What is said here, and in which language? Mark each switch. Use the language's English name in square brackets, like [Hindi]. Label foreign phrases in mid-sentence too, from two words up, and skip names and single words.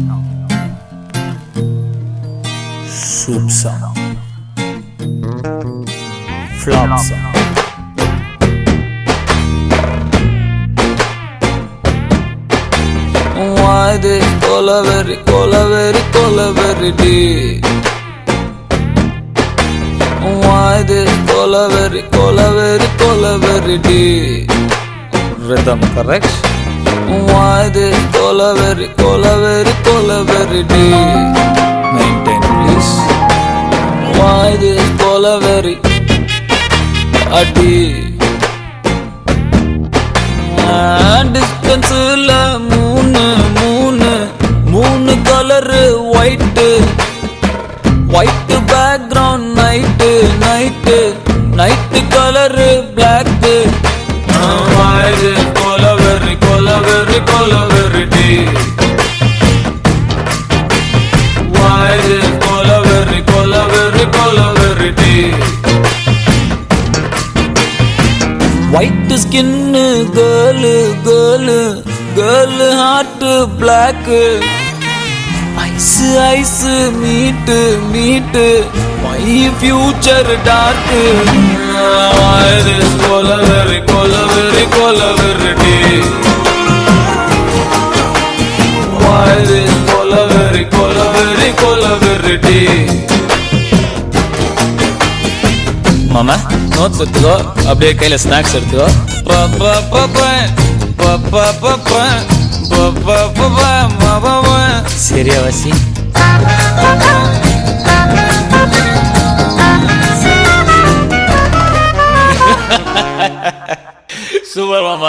[English] soup song, flop song. Why this colaveri, colaveri, colaveri day? Why this colaveri, colaveri, colaveri day? Rhythm correct? Why this colaveri, colaveri, colaveri day? Maintain please. Why this colaveri a day? Distance la moon color white background night color black. Why this colaveri, colaveri, colaveri day? Why this colaveri, colaveri, colaveri day? White skin girl heart black. Ice meet my future dark. Why this colaveri, colaveri, colaveri day? Why this colaveri, colaveri, colaveri day? [Tamil] மாமா நோட்ஸ் எடுத்துக்கோ, அப்படியே கையில ஸ்நாக்ஸ் எடுத்துக்கோ. சரியா வாசி? சூப்பர் மாமா.